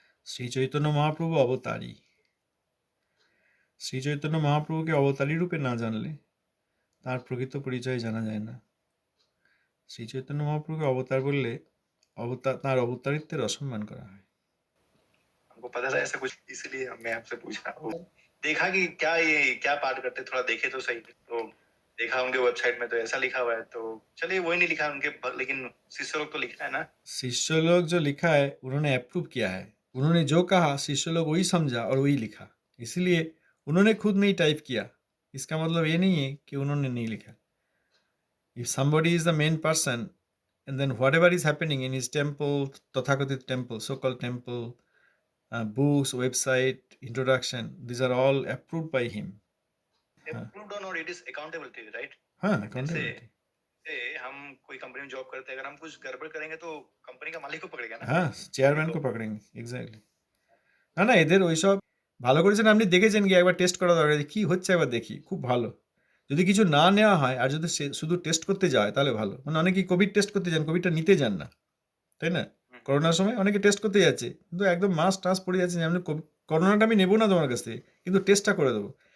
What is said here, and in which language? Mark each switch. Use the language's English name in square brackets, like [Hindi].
[Bangla] শ্রী চৈতন্য মহাপ্রভু অবতারী। শ্রী চৈতন্য মহাপ্রভুকে অবতারী রূপে না জানলে তার প্রকৃত পরিচয় জানা যায় না। শ্রী চৈতন্য মহাপ্রভুকে অবতার বললে তার অবতারিত্বের অসম্মান করা হয়। [Hindi] हमको पता था ऐसा कुछ, इसलिए मैं आपसे पूछा। देखा कि क्या ये क्या पाठ करते, थोड़ा देखे तो सही। तो देखा उनके वेबसाइट में तो ऐसा लिखा हुआ है, तो चलिए वही नहीं लिखा उनके, लेकिन शिष्य लोग तो लिखा है ना। शिष्य लोग जो लिखा है उन्होंने अप्रूव किया है, उन्होंने जो कहा शिष्य लोग वही समझा और वही लिखा, इसलिए उन्होंने खुद नहीं टाइप किया। इसका मतलब ये नहीं है कि उन्होंने नहीं लिखा। [English] If somebody is the main person, and then whatever is happening in his temple, Tathagata temple, so-called temple, books, website, introduction, these are all approved by him. Approved or not, it is accountability, right? [Hindi] हाँ, accountability. हम कोई company में job करते हैं, अगर हम कुछ गड़बड़ करेंगे तो कंपनी का मालिक को पकड़ेगा ना। हाँ, চেয়ারম্যান को पकड़ेंगे, एग्जैक्टली। [Bangla] না এদের ওইসব ভালো করেছেন, আপনি দেখেছেন কি একবার টেস্ট করা দরকার, কি হচ্ছে একবার দেখি, খুব ভালো। যদি কিছু না নেওয়া হয় আর যদি সে শুধু টেস্ট করতে যায় তাহলে ভালো। মানে অনেকেই কোভিড টেস্ট করতে যান, কোভিডটা নিতে যান না, তাই না? করোনার সময় অনেকে টেস্ট করতে যাচ্ছে, কিন্তু একদম মাস টাস পড়ে যাচ্ছে যে আমি করোনাটা আমি নেবো না তোমার কাছ থেকে, কিন্তু টেস্টটা করে দেবো।